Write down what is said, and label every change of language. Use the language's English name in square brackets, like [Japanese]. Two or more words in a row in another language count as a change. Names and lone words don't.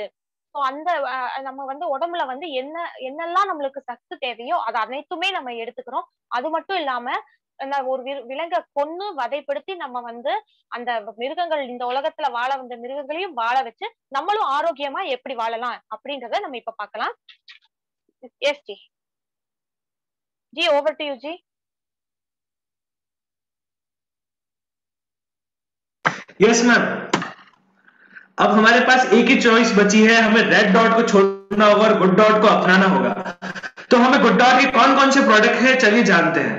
[Tamil] சோ அந்த நம்ம உடம்புல என்னெல்லாம் நம்மளுக்கு சத்து தேவையோ அது அனைத்துமே நம்ம எடுத்துக்கிறோம். அது மட்டும் இல்லாம ஒரு விலங்கை கொன்னு வதைப்படுத்தி நம்ம அந்த மிருகங்கள் இந்த உலகத்துல வாழ வந்த மிருகங்களையும் வாழ வச்சு நம்மளும் ஆரோக்கியமா எப்படி வாழலாம் அப்படின்றத நம்ம இப்ப பார்க்கலாம். [English] yes ji. ji over to you ji. yes ma'am. [Hindi] अब हमारे पास एक ही चॉइस बची है, हमें [English] red dot [Hindi] को छोड़ना होगा और [English] good dot [Hindi] को अपनाना होगा. तो हमें [English] good dot [Hindi] के कौन कौन से प्रोडक्ट हैं चलिए जानते हैं.